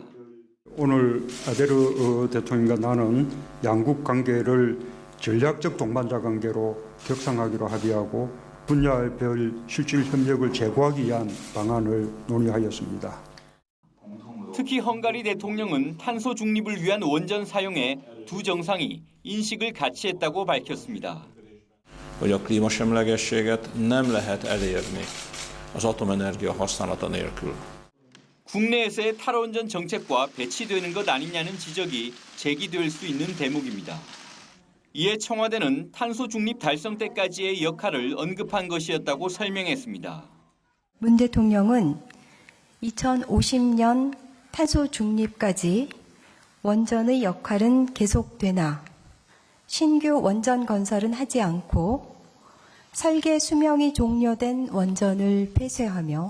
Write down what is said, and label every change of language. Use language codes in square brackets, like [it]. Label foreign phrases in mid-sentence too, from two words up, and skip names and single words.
[ko] 오늘 아데르 대통령과 나는 양국 관계를 전략적 동반자 관계로 격상하기로 합의하고 분야별 실질 협력을 제고하기 위한 방안을 논의하였습니다. 특히 헝가리 대통령은 탄소 중립을 위한 원전 사용에 두 정상이 인식을 같이 했다고 밝혔습니다. [hu] hogy a klímasemlegességet nem lehet elérni az atomenergia használata nélkül. [ko] 국내에서의 탈원전 정책과 배치되는 것 아니냐는 지적이 제기될 수 있는 대목입니다. 이에 청와대는 탄소 중립 달성 때까지의 역할을 언급한 것이었다고 설명했습니다. 문 대통령은 2050년 탄소 중립까지 원전의 역할은 계속되나 신규 원전 건설은 하지 않고 설계 수명이 종료된 원전을 폐쇄하며